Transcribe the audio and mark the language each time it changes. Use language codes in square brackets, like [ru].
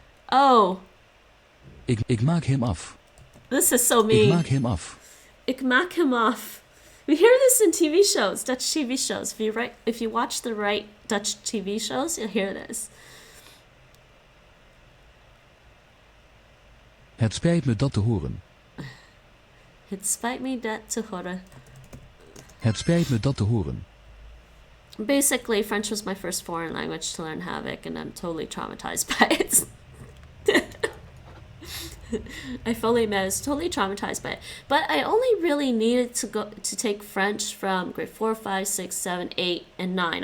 [nl] Oh. Ik maak hem af. [en] This is so mean. [nl] Ik maak hem af. Ik maak hem af. [en] We hear this in TV shows, Dutch TV shows. If you watch the right Dutch TV shows, you'll hear this. [nl] Het spijt me dat te horen. Het spijt me dat te horen. Het spijt me dat te horen. [en] Basically, French was my first foreign language to learn Havoc, and I'm totally traumatized by it. I fully admit I was totally traumatized by it. But I only really needed to take French from grade 4, 5, 6, 7, 8, and 9.